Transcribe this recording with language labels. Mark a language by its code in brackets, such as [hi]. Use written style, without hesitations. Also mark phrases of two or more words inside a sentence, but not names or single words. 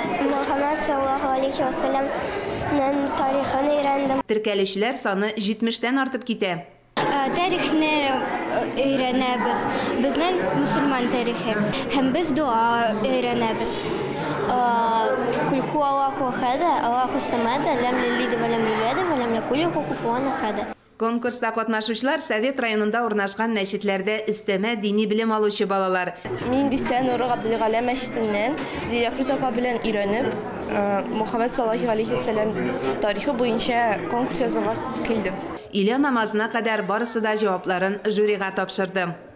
[tt] Мөхәммәд [ar] صلى الله عليه وسلم [tt] тарихын өйрәндем. Теркәлүчеләр саны 70-тән артып китә. Тарихны өйрәнәбез. Безнең мусульман тарихы. Һәм без дуа өйрәнәбез. [ar] قل هو الله أحد الله الصمد لم يلد ولم يولد ولم يكن له كفوا أحد. [tt] Конкурста катнашучылар Совет районында урнашкан мәчетләрдә өстәмә дини белем алучы балалар. Мин Бистә Нуры Габдулгали мәчетеннән Зияфруза апа белән өйрәнеп, Мөхәммәд [ar] صلى الله عليه وسلم [tt] тарихы буенча конкурс язарга килдем. Илә намазына кадәр барысы да җавапларын жюрига тапшырды.